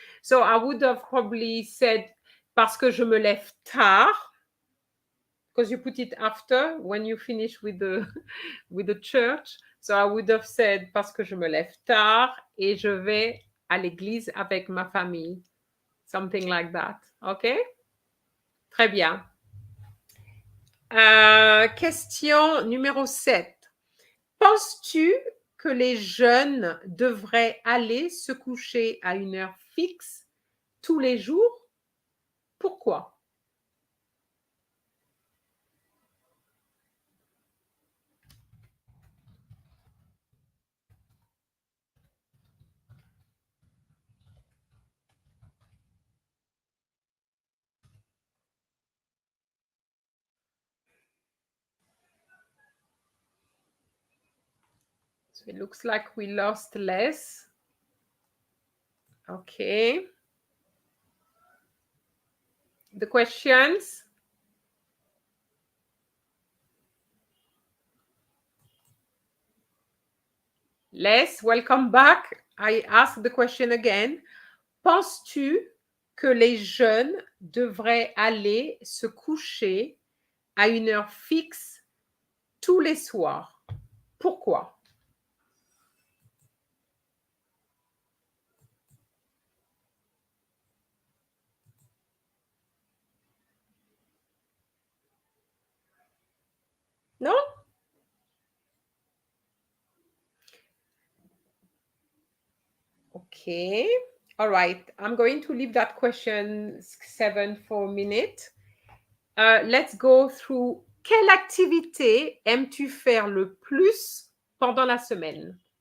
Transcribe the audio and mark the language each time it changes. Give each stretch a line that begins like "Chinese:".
English: So I would have probably said
French: parce que je me lève tard,
English: because you put it after when you finish with the church. So I would have said
French: parce que je me lève tard et je vais à l'église avec ma famille.
English: Something like that, okay?
French: Très bien. Question numéro 7. Penses-tu que les jeunes devraient aller se coucher à une heure fixe tous les jours? Pourquoi?
English: So it looks like we lost Les. Okay. The questions? Les, welcome back. I ask the question again.
French: Penses-tu que les jeunes devraient aller se coucher à une heure fixe tous les soirs? Pourquoi?
English: Okay. All right. I'm going to leave that question 7 for a minute. Let's go through.
French: Quelle activité aimes-tu faire le plus pendant la semaine?